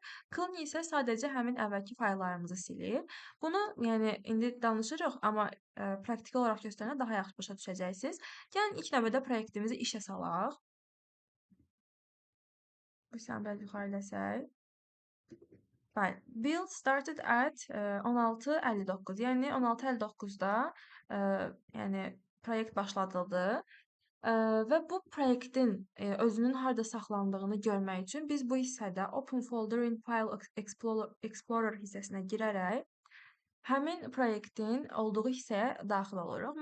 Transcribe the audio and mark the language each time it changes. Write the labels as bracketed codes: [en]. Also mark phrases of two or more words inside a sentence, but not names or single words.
[az] Clean isə sadəcə həmin əvvəlki fayllarımızı silir. Bunu, yəni indi danışırıq, amma praktiki olaraq göstərəndə daha yaxşı başa düşəcəksiniz. Gəlin ilk növbədə proyektimizi işə salaq. Bu hissəni biraz yuxarılasək. Bəli, [en] build started at 16:59. [az] Yəni 16:59-da yəni proyekt başladıldı. Və bu proyektin özünün harda saxlandığını görmək üçün biz bu hissədə Open Folder in File Explorer hissəsinə girərək həmin proyektin olduğu hissəyə daxil oluruq.